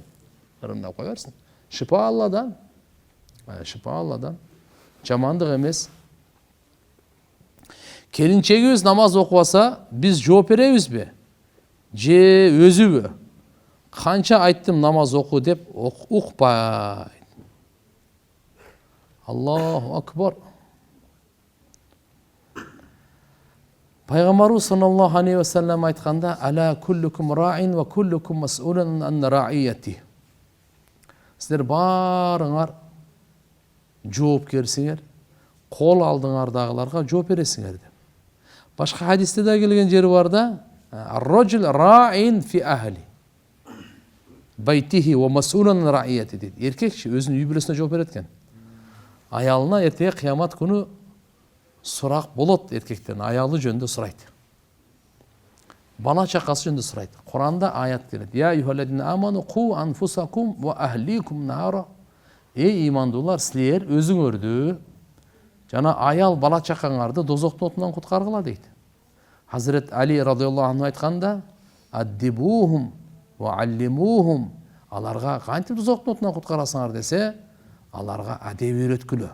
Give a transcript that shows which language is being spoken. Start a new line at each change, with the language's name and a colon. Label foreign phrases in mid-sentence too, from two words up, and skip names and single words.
Kyrgyz: Ырымдап кое берсин. Шипа Алладан. Шипа Алладан. Жамандык эмес. Келинчегибиз намаз окубаса, биз жооп беребизби? Же өзүбү? Канча айттым намаз оку деп укпайт.
Arabic: الله أكبر. Пайгамбарыбыз صلى الله عليه وسلم айтканда, ألا كلكم راع وكلكم مسؤول عن رعيته.
Kyrgyz: Силер баарыңар жоопкерсиңер, кол алдыңардагыларга жооп бересиңер деп. Башка хадисте да келген жери бар да,
Arabic: الرجل راع في أهل بيته ومسؤول عن رعيته дейт.
Kyrgyz: Эркекчи өзүнүн үй бүлөсүнө жооп берет экен. Аялына эртеге кыямат күнү сурак болот, эркектердин аялы жөнүндө сурайт. Бала чакасы жөнүндө сурайт. Куранда аят келет.
Arabic: يا أيها الذين آمنوا قوا أنفسكم وأهليكم نارا.
Kyrgyz: Эй имандуулар, силер өзүңөрдү жана аял бала чакаңарды дозоктун отунан куткаргыла дейт.
Arabic: Хазрет Али رضي الله عنه айтканда, أدبوهم وعلموهم.
Kyrgyz: Аларга кантип дозоктун отунан куткарасыңар десе, аларга адеп үйрөткүлө.